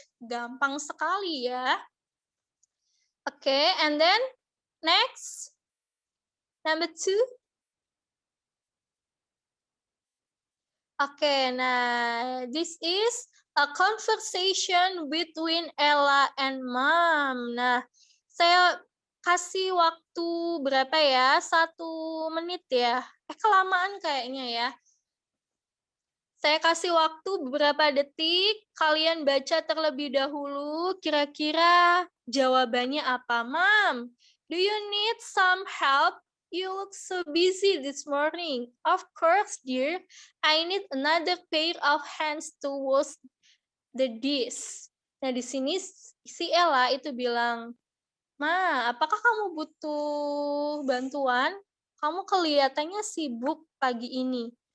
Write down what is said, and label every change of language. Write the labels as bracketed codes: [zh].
[id] Gampang sekali ya. [en] Oke, and then next. Number 2. Oke, nah this is a conversation between Ella and Mom. [id] Nah, saya kasih waktu berapa ya? 1 menit ya. Kelamaan kayaknya ya. Saya kasih waktu beberapa detik, kalian baca terlebih dahulu, kira-kira jawabannya apa? [en] Mom, do you need some help? You look so busy this morning. Of course, dear. I need another pair of hands to wash the dish. [id] Nah, di sini si Ella itu bilang, Ma, apakah kamu butuh bantuan? Kamu kelihatannya sibuk pagi ini.